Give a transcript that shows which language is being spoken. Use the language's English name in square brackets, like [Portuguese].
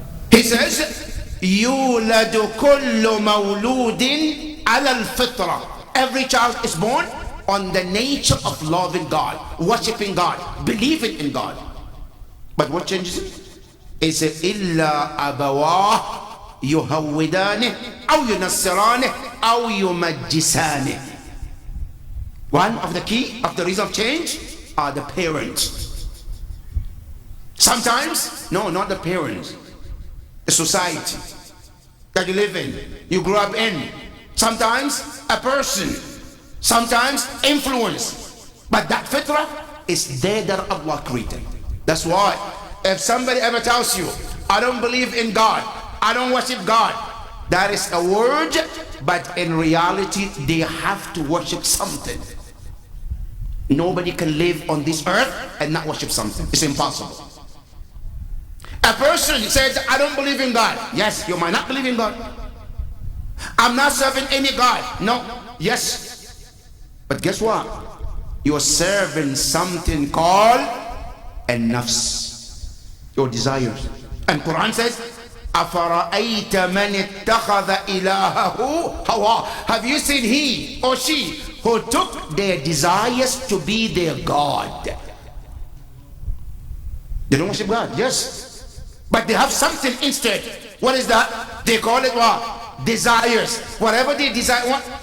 [English] He says, [Arabic] يولد كل مولود على الفطرة. [English] Every child is born on the nature of loving God, worshiping God, believing in God. But what changes it? It says, [Arabic] إلا أبواه يهودانه أو ينصرانه أو يمجسانه. [English] One of the key of the reason of change are the parents. Sometimes, no, not the parents, the society that you live in, you grew up in. Sometimes a person, sometimes influence. But that fitrah is there that Allah created. That's why if somebody ever tells you, I don't believe in God, I don't worship God, that is a word, but in reality they have to worship something. Nobody can live on this earth and not worship something. It's impossible. A person says, I don't believe in God. Yes, you might not believe in God. I'm not serving any God. No. Yes. But guess what? You're serving something called an-nafs, your desires. And Quran says, [Arabic] أَفَرَأَيْتَ مَنِ اتَّخَذَ إِلَهَهُ هَوَى. [English] Have you seen he or she who took their desires to be their God? They don't worship God, yes. But they have something instead. What is that? They call it what? Desires. Whatever they desire, what?